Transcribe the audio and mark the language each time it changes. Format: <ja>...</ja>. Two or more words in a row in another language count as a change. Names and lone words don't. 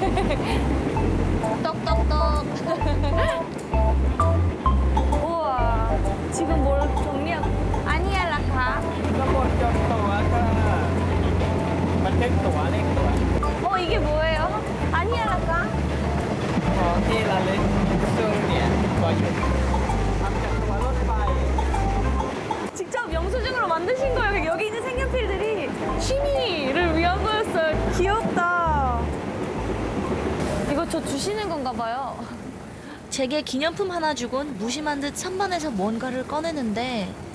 <ko>똑똑똑. 우와, 지금 뭘 정리하고. 아니야, 라카.</ko> <th>ก็กดจองตั๋วก็บันทึกตั๋วเลขตั๋ว</th> <ko>이게 뭐예요? 아니야, 라카.</ko> <th>ของที่ระลึกซึ่งเนี่ยขอหยุดทำจากตั๋วรถไฟ</th> <ko>직접 영수증으로 만드신 거예요. 여기 있는 색연필들이 취미를 위한 거였어요. 귀엽다. 이거 저 주시는 건가 봐요. 제게 기념품 하나 주곤 무심한 듯 선반에서 뭔가를 꺼내는데</ko>